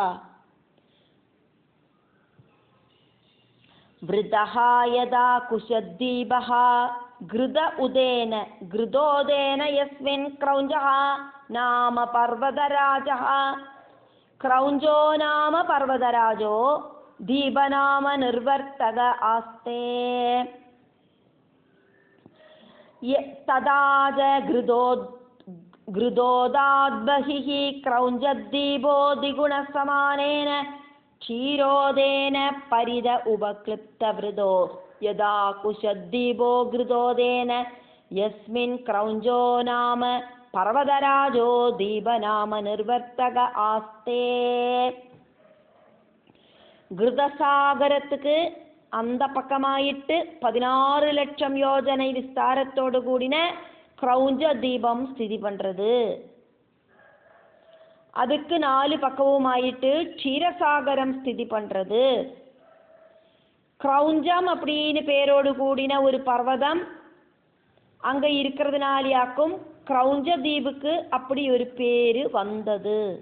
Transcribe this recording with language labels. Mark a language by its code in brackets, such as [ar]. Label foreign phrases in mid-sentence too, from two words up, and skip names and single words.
[sa] വൃതഃ യദാ കുശദ്ദീപഃ ഘൃത ഉദേന ഘൃതോദേന യസ്മിൻ ക്രൗഞ്ചഃ നാമ പർവതരാജഃ ക്രൗഞ്ചോ നാമ പർവതരാജോ दीपनाम निर्वर्तक आस्ते तदा च घृतोदाद्बहिः क्रौञ्चद्दीपो द्विगुणसमानेन क्षीरोदेन परिद उपक्लिप्तवृतो यदा कुशद्दीपो घृतोदेन यस्मिन् क्रौञ्चो नाम पर्वतराजो दीपनाम निर्वर्तक आस्ते. [ta] घृतसागरத்துக்கு அந்த பக்கமாயிட்டு 16 லட்சம் யோஜனை விஸ்தாரத்தோடு கூடின கிரௌஞ்ச தீபம் ஸ்திதி பண்றது. அதுக்கு 4 பக்கவுமாயிட்டு க்ஷீரசாகரம் ஸ்திதி பண்றது. கிரௌஞ்சம் அப்படின்னு பேரோடு கூடின ஒரு பர்வதம் அங்க இருக்கிறதுனாலியாக்கும் கிரௌஞ்ச தீபுக்கு அப்படி ஒரு பேரு வந்தது.